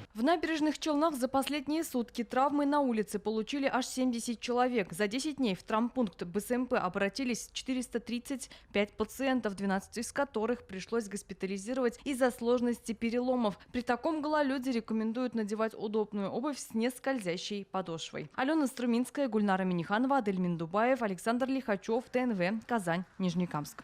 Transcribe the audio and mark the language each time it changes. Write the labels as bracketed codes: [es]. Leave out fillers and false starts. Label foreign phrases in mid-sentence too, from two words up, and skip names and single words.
[ru] В Набережных Челнах за последние сутки травмы на улице получили аж 70 человек. За 10 дней в травмпункт БСМП обратились 435 пациентов, 12 из которых пришлось госпитализировать из-за сложности переломов. При таком гололеде рекомендуют надевать удобную обувь с нескользящей подошвой. Алена Струминская, Гульнара Миниханова, Адель Миндубаев, Александр Лихачев, ТНВ, Казань, Нижнекамск.